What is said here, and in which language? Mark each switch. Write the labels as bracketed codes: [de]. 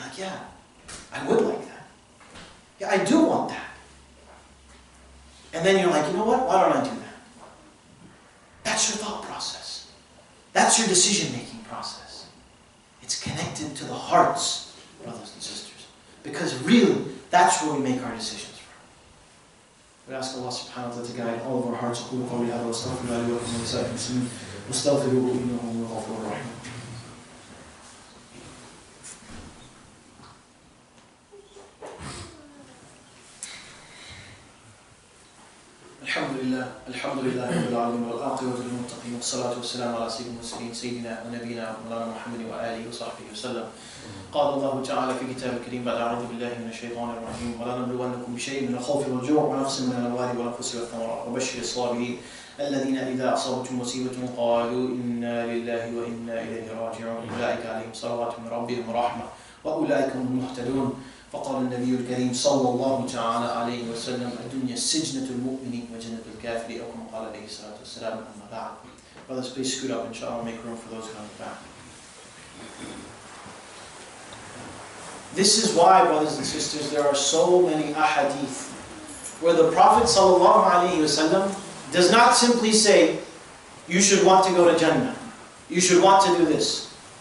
[en] Like, yeah, I would like that. Yeah, I do want that. And then you're like, you know what? Why don't I do that? That's your thought process. That's your decision-making process. It's connected to the hearts, brothers and sisters. Because really, that's where we make our decisions from. We ask Allah subhanahu wa ta'ala to guide all of our hearts. [ar] أقول قولي هذا واستغفر الله لي ولكم ولسائر المسلمين واستغفروه إنه هو الغفور الرحيم. الحمد لله رب العالمين والعاقبة للمتقين والصلاة والسلام على سيد المرسلين سيدنا ونبينا مولانا محمد وآله وصحبه وسلم. قال الله تعالى في كتابه الكريم بعد أعوذ بالله من الشيطان الرجيم ولنبلونكم بشيء من الخوف والجوع ونقص من الأموال والأنفس والثمرات وبشر الصابرين الذين إذا أصابتهم مصيبة قالوا إنا لله وإنا إليه راجعون أولئك عليهم صلوات من ربهم ورحمة وأولئك هم المهتدون. فقال النبي الكريم صلى الله تعالى عليه وسلم الدنيا سجنة المؤمن وجنة الكافر أو كما قال عليه الصلاة والسلام أما بعد. [en] Brothers, please scoot up, inshallah, make room for those who are in the back. This is why, brothers and sisters, there are so many ahadith where the Prophet sallallahu alaihi wasallam does not simply say, you should want to go to Jannah, you should want to do this.